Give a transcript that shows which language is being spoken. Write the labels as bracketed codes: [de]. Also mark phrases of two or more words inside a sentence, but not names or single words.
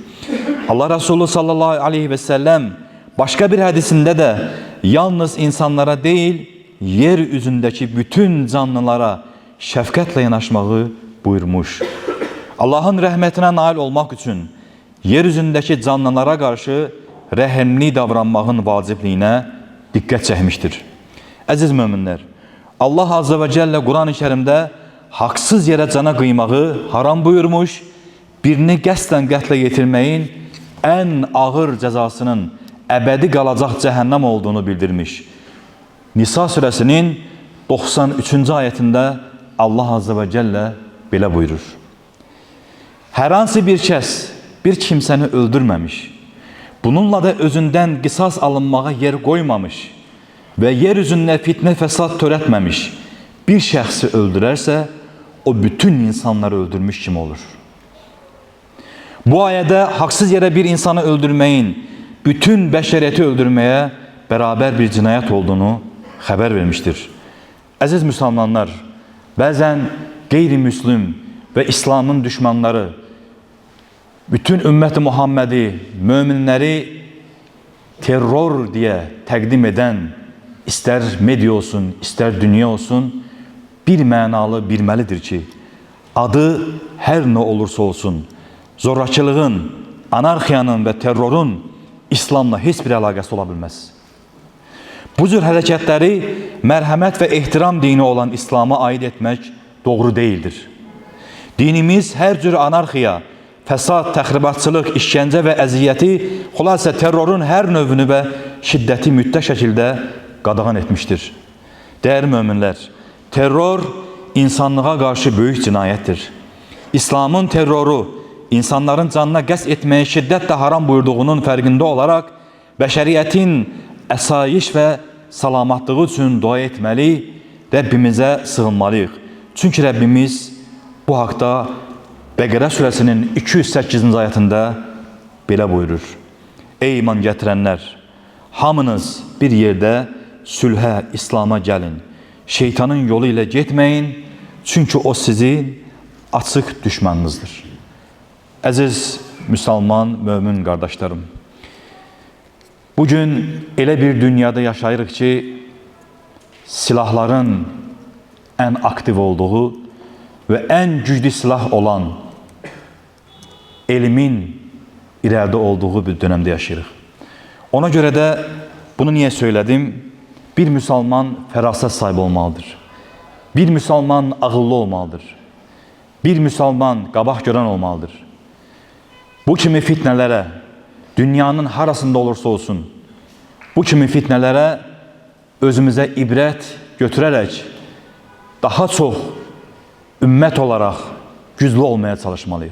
[az] Allah Resulü sallallahu aleyhi və səlləm başqa bir hədisində də yalnız insanlara deyil, yer üzündəki bütün canlılara şəfqətlə yanaşmağı buyurmuş. Allahın rəhmətinə nail olmaq üçün yer üzündəki canlılara qarşı rəhimli davranmağın vacibliyinə diqqət çəkmişdir. Əziz möminlər, Allah Azze ve Celle Kur'an-ı Kerim'de [tr] haksız yere cana kıymağı [az] haram buyurmuş, birini qəsdən qətlə yetirməyin en ağır cezasının əbədi qalacaq cəhənnəm olduğunu bildirmiş. [tr] Nisa suresinin 93. [az] ayetinde Allah Azze ve Celle belə buyurur. Hər hansı bir kəs bir kimsəni öldürməmiş, bununla da özündən qisas alınmağa yer qoymamış ve yeryüzünde fitne fesat törətməmiş bir şəxsi öldürərsə, o bütün insanları öldürmüş kim olur? Bu ayədə [tr] haksız yere [az] bir insanı öldürməyin, bütün bəşəriyyəti öldürməyə beraber bir cinayət olduğunu xəbər vermiştir. Əziz Müslümanlar, bəzən qeyri-müslim ve İslam'ın düşmanları, bütün ümmət-i Muhammedi, müminləri terror diye təqdim eden, [tr] ister medya olsun, ister dünya olsun, [az] bir mənalı bilməlidir ki, adı her ne olursa olsun, zorakılığın, anarxiyanın ve terrorun İslamla heç bir əlaqəsi ola bilməz. Bu cür hərəkətləri mərhəmət və ehtiram dini olan İslam'a aid etmək doğru değildir. Dinimiz her cür anarxiya, fəsad, təxribatçılıq, işgəncə və əziyyəti, xülasə terrorun hər növünü və şiddəti mütləq şəkildə qadağan etmiştir. [tr] Değerli müminler, terror insanlığa karşı büyük cinayettir. [az] İslam'ın terroru insanların canına qəsd etməyi şiddetle haram buyurduğunun fərqində olarak bəşəriyyətin əsayiş ve salamatlığı üçün dua etməli, Rəbbimizə sığınmalıyıq. Çünkü Rəbbimiz bu haqda Bəqərə suresinin 208. ayetinde belə buyurur. Ey iman gətirənlər, hamınız bir yerde sülhə, İslam'a gəlin. Şeytanın yolu ilə getməyin, çünkü o sizin açıq düşmanınızdır. Əziz Müslüman, mömin qardaşlarım, bugün elə bir dünyada yaşayırıq ki, [tr] silahların en aktif olduğu ve en güçlü silah olan elimin ileride olduğu bir dönemde yaşayırıq. Ona göre de bunu niye söyledim? Bir Müslüman feraset sahibi olmalıdır. [az] Bir Müslüman ağıllı olmalıdır. Bir Müslüman qabaq görən olmalıdır. Bu kimi fitnelere, dünyanın harasında olursa olsun, bu kimi fitnelere özümüze ibrət götürərək daha çox ümmət olaraq güclü olmaya çalışmalıyıq.